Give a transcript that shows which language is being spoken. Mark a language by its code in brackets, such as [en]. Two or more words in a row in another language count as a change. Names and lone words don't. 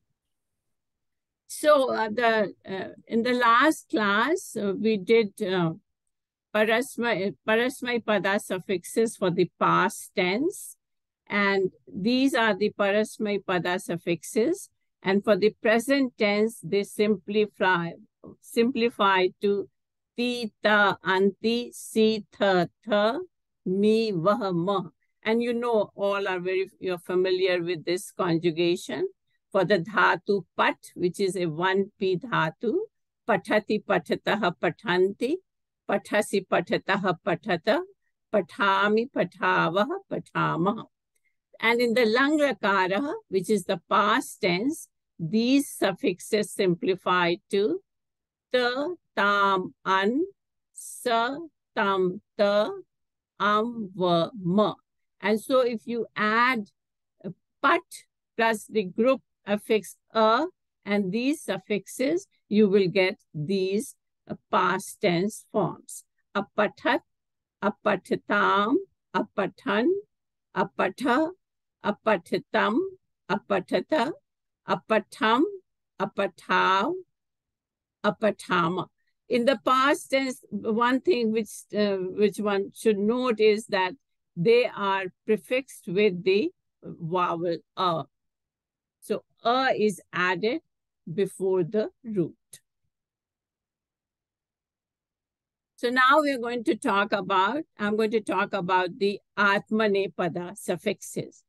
[en] So in the last class, we did [sa] parasmay pada [en] suffixes for the past tense. And these are the [sa] parasmay pada [en] suffixes. And for the present tense, they simplify to [sa] ti, ta, anti, si, tha, tha, mi, vah, ma. [en] And you know, all are you're familiar with this conjugation. For the dhatu pat, which is a 1p dhatu, [sa] pathati pathatah pathanti, pathasi pathatah pathata, pathami pathavah pathamah. [en] And in the [sa] lang lakara, [en] which is the past tense, these suffixes simplify to [sa] ta, tam, an, sa, tam, ta, va, ma. [en] And so if you add pat plus the group affix a and these suffixes, you will get these past tense forms. [sa] Apathat, apathatam, apathan, apatha, apathatam, apathatha, apatham, apathav, apathama. [en] In the past tense, one thing which one should note is that they are prefixed with the vowel a. So a is added before the root. So now we're going to talk about, I'm going to talk about the atmanepada suffixes.